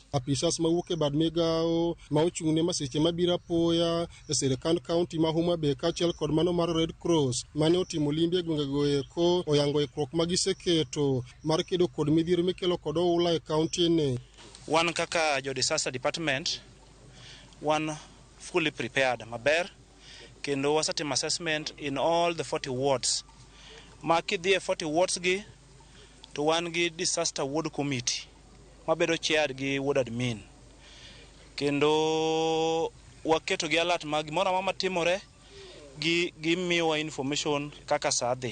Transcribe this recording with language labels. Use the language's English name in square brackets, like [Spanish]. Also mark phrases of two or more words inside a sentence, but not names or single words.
[Luo (Kenya and Tanzania)] Apisas mawuok e bad migao ma ochung'ne masiche mabiro apoya e sirikand kaunti ma Homa Bay kaachiel kod mano mar Red Cross mane otimo limbe e gwengego eko oyango ikruok ma giseketo mar kedo kod midhiero mikelo kod oula e kaunti ni. Wan kaka jo [English] disaster department [Luo (Kenya and Tanzania)] wan [English] fully prepared [Luo (Kenya and Tanzania)] maber kendo wasatimo [English] assessment in all the 40 wards. [Luo (Kenya and Tanzania)] Ma kidhi e 40 wards gi to wan gi [English] disaster ward committee [Luo (Kenya and Tanzania)] mabedo chaired gi [English] ward admin. [Luo (Kenya and Tanzania)] Kendo waketo gi alert mag gimoro amora matimore gi miwa information kaka saa dhi.